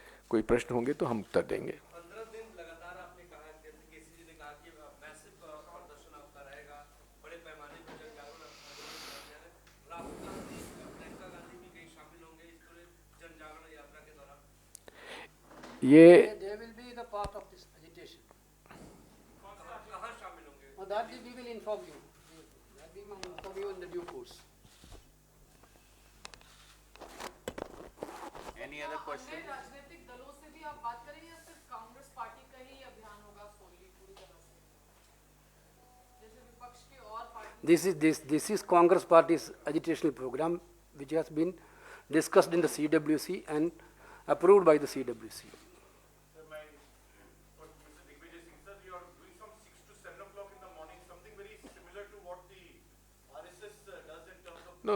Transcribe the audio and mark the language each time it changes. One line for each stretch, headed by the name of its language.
Hindi: कोई प्रश्न होंगे तो हम उत्तर देंगे। 15 दिन लगातार आपने कहा, जैसे केसी जी ने कहा कि मैसिव प्रदर्शन आपका रहेगा, बड़े पैमाने पर जन जागरण राहुल गांधी, प्रियंका गांधी भी कहीं शामिल होंगे इस पूरे जन जागरण यात्रा के दौरान? ये
English: They will be the part of this agitation.
Hindi: कहाँ शामिल होंगे?
English: That we will inform you. That we will inform you in the due course. Any other question?
Hindi: अन्य राजनीतिक दलों से भी आप बात करेंगे या सिर्फ कांग्रेस पार्टी का ही अभियान होगा solely पूरी तरह से? जैसे विपक्ष के और party
English: This is Congress Party's agitational program, which has been discussed in the CWC and approved by the CWC. Sir, for Mr. Digvijay Singh, sir, you are doing from 6 to 7 o'clock in the morning, something very similar to what the RSS does in terms of.